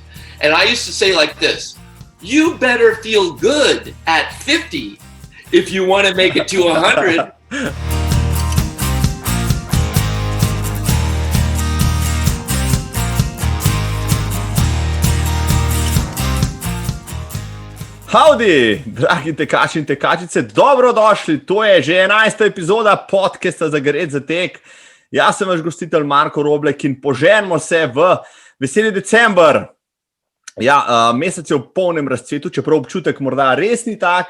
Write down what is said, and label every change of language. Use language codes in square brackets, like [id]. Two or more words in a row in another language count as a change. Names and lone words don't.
[en] And I used to say like this, you better feel good at 50 if you want to make it to 100. Howdy, [sl] dragi tekači in tekačice, dobrodošli, to je že 11. epizoda podcasta Zagret za tek. Jaz sem vaš gostitelj Marko Roblek in poženimo se v veseli december. Ja, mesec je v polnem razcvetu, čeprav občutek morda res ni tak.